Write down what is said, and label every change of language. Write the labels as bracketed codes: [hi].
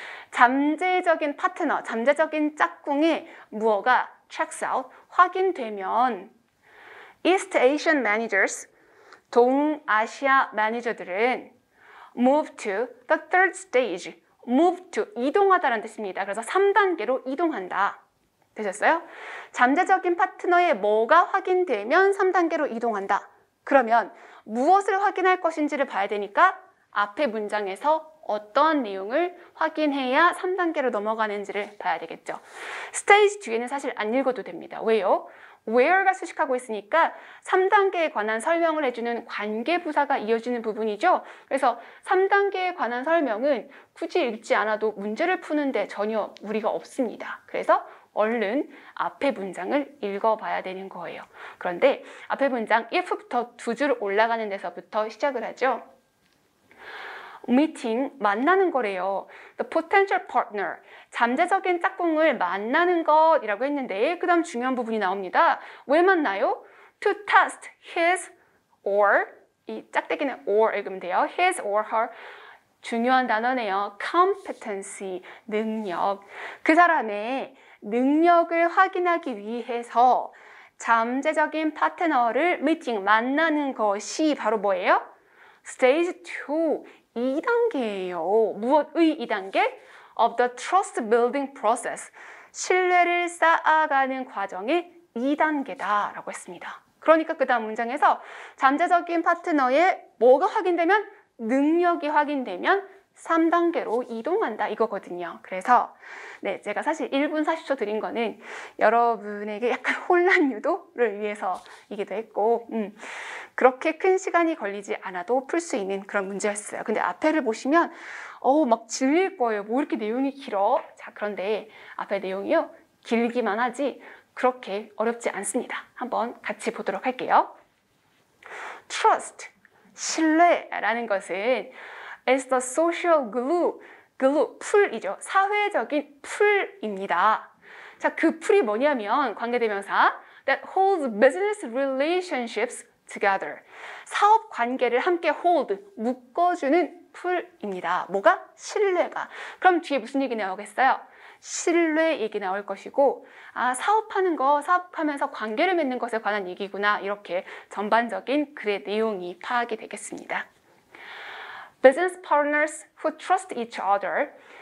[ko] 잠재적인 파트너, 잠재적인 짝꿍의 무엇가 [en] checks out, [ko] 확인되면 East Asian managers, 동아시아 매니저들은 [en] move to the third stage, [ko] move to, 이동하다라는 뜻입니다. 그래서 3단계로 이동한다. 되셨어요? 잠재적인 파트너의 뭐가 확인되면 3단계로 이동한다. 그러면 무엇을 확인할 것인지를 봐야 되니까 앞에 문장에서 어떠한 내용을 확인해야 3단계로 넘어가는지를 봐야 되겠죠. 스테이지 뒤에는 사실 안 읽어도 됩니다. 왜요? where가 수식하고 있으니까 3단계에 관한 설명을 해주는 관계부사가 이어지는 부분이죠. 그래서 3단계에 관한 설명은 굳이 읽지 않아도 문제를 푸는데 전혀 무리가 없습니다. 그래서 얼른 앞에 문장을 읽어봐야 되는 거예요. 그런데 앞에 문장 if부터 두 줄 올라가는 데서부터 시작을 하죠. meeting, 만나는 거래요. The potential partner, 잠재적인 짝꿍을 만나는 것이라고 했는데 그 다음 중요한 부분이 나옵니다. 왜 만나요? [en] To test his or, [ko] 이 짝대기는 [en] or [ko] 읽으면 돼요. [en] His or her, [ko] 중요한 단어네요. competency, 능력. 그 사람의 능력을 확인하기 위해서 잠재적인 파트너를 meeting, 만나는 것이 바로 뭐예요? Stage 2, 2단계예요. 무엇의 2단계? [en] Of the trust building process. [ko] 신뢰를 쌓아가는 과정의 2단계다라고 했습니다. 그러니까 그 다음 문장에서 잠재적인 파트너의 뭐가 확인되면? 능력이 확인되면 3단계로 이동한다 이거거든요. 그래서 네, 제가 사실 1분 40초 드린 거는 여러분에게 약간 혼란 유도를 위해서이기도 했고 그렇게 큰 시간이 걸리지 않아도 풀 수 있는 그런 문제였어요. 근데 앞에를 보시면 막 질릴 거예요. 뭐 이렇게 내용이 길어? 자, 그런데 앞에 내용이요. 길기만 하지 그렇게 어렵지 않습니다. 한번 같이 보도록 할게요. [en] Trust, [ko] 신뢰라는 것은 [en] is the social glue, [ko] 풀이죠. 사회적인 풀입니다. 자, 그 풀이 뭐냐면 관계대명사 [en] that holds business relationships together. [ko] 사업 관계를 함께 hold, 묶어주는 풀입니다. 뭐가? 신뢰가. 그럼 뒤에 무슨 얘기 나오겠어요? 신뢰 얘기 나올 것이고 사업하는 거, 사업하면서 관계를 맺는 것에 관한 얘기구나. 이렇게 전반적인 글의 내용이 파악이 되겠습니다. [en] Business partners who trust each other.